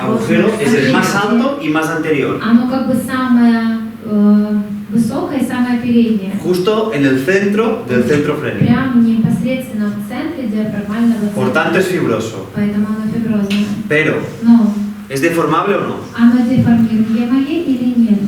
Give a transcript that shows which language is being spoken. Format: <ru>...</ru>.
<es>agujero es el más alto y más anterior.</es> <ru>оно как бы самое высокое и самое переднее.</ru> <es>Justo en el centro del centro frénico.</es> <ru>Прямо непосредственно в центре диафрагмального</ru> <es>Por</es> <ru>центра.</ru> <es>tanto es fibroso.</es> <ru>Поэтому оно фиброзное.</ru> <es>Pero,</es> <ru>Но</ru> <es>¿es deformable o no?</es> <ru>оно деформируемое или нет?</ru>